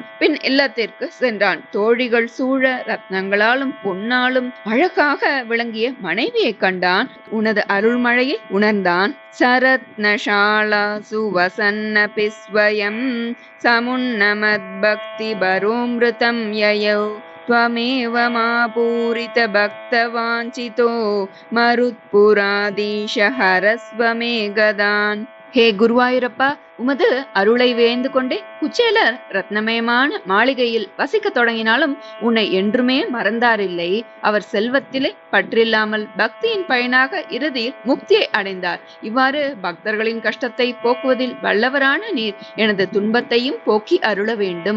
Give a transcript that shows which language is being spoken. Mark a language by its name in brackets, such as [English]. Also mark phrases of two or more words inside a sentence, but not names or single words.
[Tamil] பின் இல்லத்திற்கு சென்றான். தோழிகள் சூழ ரத்னங்களாலும் பொன்னாலும் அழகாக விளங்கிய மனைவியை கண்டான். உனது அருள்மழையை உணர்ந்தான். [Sanskrit] सरत्नशाला सुवसन्न पिस्वयं समुन्नमत् भक्ति परोमृतं ययौ त्वमेव मापूरित भक्तवाञ्छितो मरुत्पुराधीश हरस्व मे गदान्. [Tamil] ஹே குருவாயூரப்பா, உமது அருளை வேந்து கொண்டே குச்சேலர் ரத்னமயமான மாளிகையில் வசிக்க தொடங்கினாலும் உன்னை என்றுமே மறந்தாரில்லை. அவர் செல்வத்திலே பற்றில்லாமல் பக்தியின் பயனாக இறுதியில் முக்தியை அடைந்தார். இவ்வாறு பக்தர்களின் கஷ்டத்தை போக்குவதில் வல்லவரான நீர் எனது துன்பத்தையும் போக்கி அருள வேண்டும்.